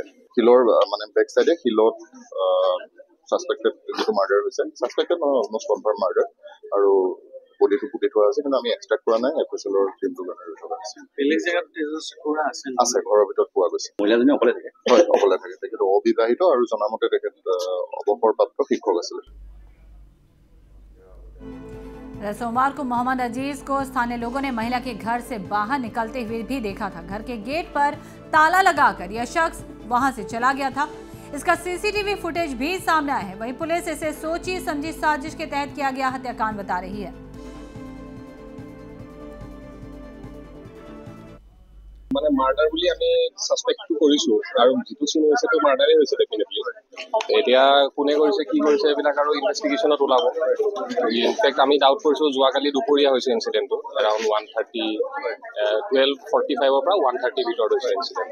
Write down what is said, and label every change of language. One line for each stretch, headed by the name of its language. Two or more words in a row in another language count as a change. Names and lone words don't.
Assamese: শিলৰ মানে
English: back side
Assamese: শিলত ছাছপেক্টেড যিটো মাৰ্ডাৰ হৈছে, ছাছপেক্টেড নহয়
English: almost confirm murder,
Assamese: আৰু বডিটো পুতি থোৱা আছে, কিন্তু আমি এক্সট্ৰেক্ট কৰা নাই। FSLৰ টিমটোৰ কাৰণে ৰৈ থকা আছে। ঘৰৰ ভিতৰত পোৱা গৈছে। মহিলাজনী অকলে থাকে? হয়, অকলে থাকে। তেখেত অবিবাহিত আৰু জনামতে তেখেত অৱসৰপ্ৰাপ্ত শিক্ষক আছিলে।
Hindi: सोमवार को मोहम्मद अजीज को स्थानीय लोगों ने महिला के घर से बाहर निकलते हुए भी देखा था। घर के गेट पर ताला लगाकर यह शख्स वहां से चला गया था। इसका
English: CCTV footage
Hindi: भी सामने आया है। वहीं पुलिस इसे सोची समझी साजिश के तहत किया गया हत्याकांड बता रही है।
Assamese: মানে মাৰ্ডাৰ বুলি আমি সাসপেক্ট কৰিছো আৰু যিটো চিন হৈছে তো মাৰ্ডাৰে হৈছে ডেফিনেটলি। এতিয়া কোনে কৰিছে কি কৰিছে এইবিলাক আৰু ইনভেষ্টিগেশ্যনত ওলাব। ইনফেক্ট আমি ডাউট কৰিছো যোৱাকালি দুপৰীয়া হৈছে ইনচিডেণ্টটো, এৰাউণ্ড 12:45 পৰা 1:30 ভিতৰত হৈছে ইনচিডেণ্ট।